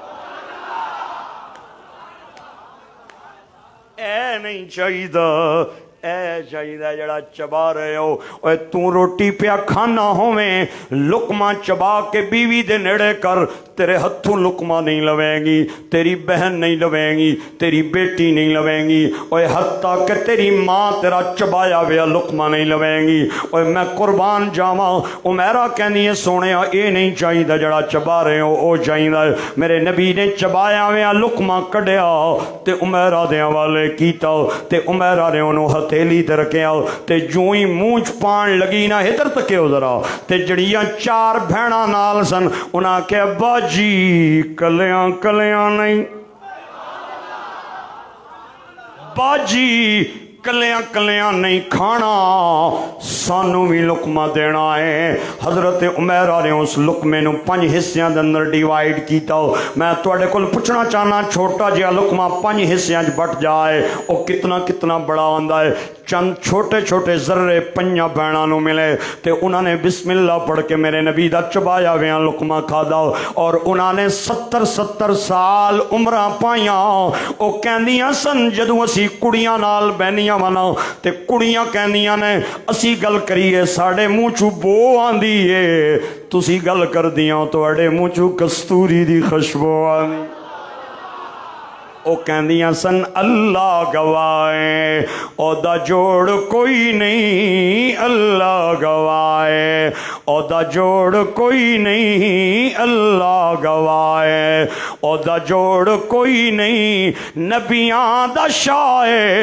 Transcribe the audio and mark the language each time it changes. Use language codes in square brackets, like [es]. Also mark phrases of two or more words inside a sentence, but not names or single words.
[pa] اے نہیں چاہیدا اے چاہیے جڑا چبا رہے ہو اوے تو روٹی پیا کھانا ہوویں لقمہ چبا کے بیوی دے نیڑے کر تیرے ہتھوں لقمہ نہیں لویں گی تیری بہن نہیں لویں گی تیری بیٹی نہیں لویں گی اوے حتیٰ کہ تیری ماں تیرا چبایا ویا لقمہ نہیں لویں گی اوے میں قربان جاواں عمیرہ کہنی ہے سونے اے نہیں چاہیے جڑا چبا رہے ہو او چاہیے میرے نبی نے چبایا ویا لقمہ کڈیا تے عمیرہ دے حوالے کیتا تے عمیرہ نے انہوں ہتھیلی تے رکھیا تے جوں ہی مونچ پان لگی نا ادھر تکیو ذرا تے جڑیاں 4 بھیڑاں نال سن انہاں کہ باجی کلیاں کلیاں نہیں باجی کلیاں کلیاں نہیں کھانا سانو بھی لقمہ دینا ہے حضرت عمیرہ نے اس لقمے نو 5 حصیاں دے اندر ڈیوائیڈ کیتا میں تواڈے کول پوچھنا چاہنا چھوٹا جہا لقمہ 5 حصیاں وچ بٹ جائے او کتنا کتنا بڑا ہوندا ہے چند چھوٹے چھوٹے ذرے 5 بہناں نو ملے تے انہاں نے [ar] بسم اللہ [pa] پڑھ کے میرے نبی دا چبایا ویاں لقمہ کھادا اور انہاں نے 70 سال عمراں پائیاں او کہندیاں سن جدوں اسی کڑیاں نال بہنیاں ونا تے کڑیاں کہندیاں نے اسی گل کریے ساڈے منہ چوں بو آندی ہے تسی گل کردیاں تواڈے منہ چوں کستوری دی خوشبو آندی او کہندیاں سن اللہ گوائے او دا جوڑ کوئی نہیں اللہ گوائے او دا جوڑ کوئی نہیں اللہ گوائے او دا جوڑ کوئی نہیں نبیاں دا شائے